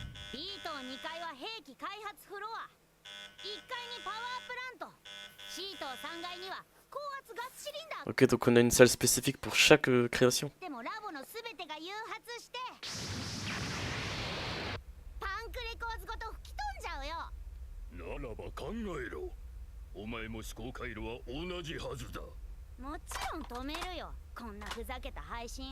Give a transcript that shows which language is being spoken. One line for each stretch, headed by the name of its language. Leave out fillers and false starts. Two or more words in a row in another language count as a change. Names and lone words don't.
Japanese: B 棟2階は兵器開発フロア、1階にパワープラント、C 棟3階には高圧ガスシリンダー。
French: Ok, donc on a une salle spécifique pour chaque création.
Japanese: でもラボの全てが誘発してパンクレコーズごと吹き飛んじゃうよ。ならば考えろ。お前も思考回路は同じはずだ。もちろん止めるよ、こんなふざけた配信。